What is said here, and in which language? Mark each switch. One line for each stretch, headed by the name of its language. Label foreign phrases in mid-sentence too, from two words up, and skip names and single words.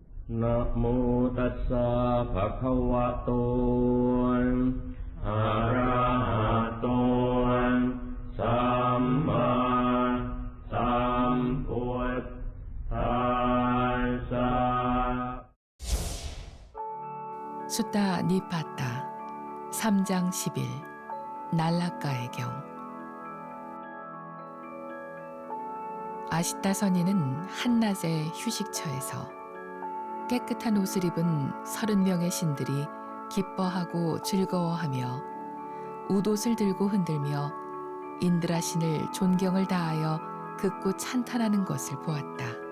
Pali: นะโมตัสสะภะคะวะโตอะระหะโตสัมมาสัมพุทธัสสะ
Korean: 숫다 니파타 3장 10일 날라가의 경. 아시타 선인은 한낮의 휴식처에서 깨끗한 옷을 입은 30명의 신들이 기뻐하고 즐거워하며 웃옷을 들고 흔들며 인드라 신을 존경을 다하여 극구 찬탄하는 것을 보았다.